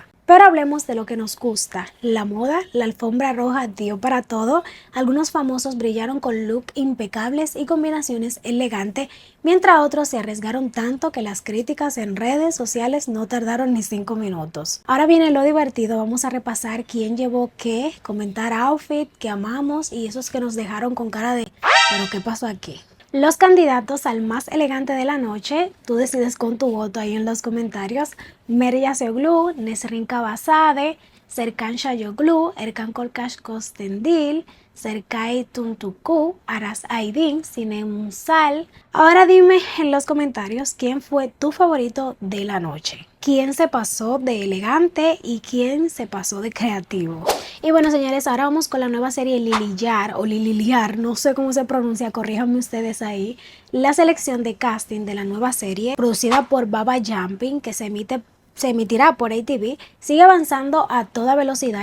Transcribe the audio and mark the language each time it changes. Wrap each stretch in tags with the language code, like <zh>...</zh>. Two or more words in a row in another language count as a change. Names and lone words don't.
<es>Pero hablemos de lo que nos gusta, la moda. La alfombra roja dio para todo, algunos famosos brillaron con look impecables y combinaciones elegantes, mientras otros se arriesgaron tanto que las críticas en redes sociales no tardaron ni 5 minutos. Ahora viene lo divertido, vamos a repasar quién llevó qué, comentar outfit que amamos y esos que nos dejaron con cara de ¿pero qué pasó aquí? Los candidatos al más elegante de la noche, tú decides con tu voto ahí en los comentarios. Merya Söğütlü, Nesrin Kabazade, Serkan Şayoglu, Erkan Korkmaz Constendil, Serkay Tuntuku, Aras Aydin, Sinem Ünsal. Ahora dime en los comentarios quién fue tu favorito de la noche. ¿Quién se pasó de elegante y quién se pasó de creativo? Y bueno, señores, ahora vamos con la nueva serie Lilijar o Lililiar, no sé cómo se pronuncia, corríjanme ustedes ahí. La selección de casting de la nueva serie, producida por Baba Jumping, que se emitirá por ATV, sigue avanzando a toda velocidad.</es>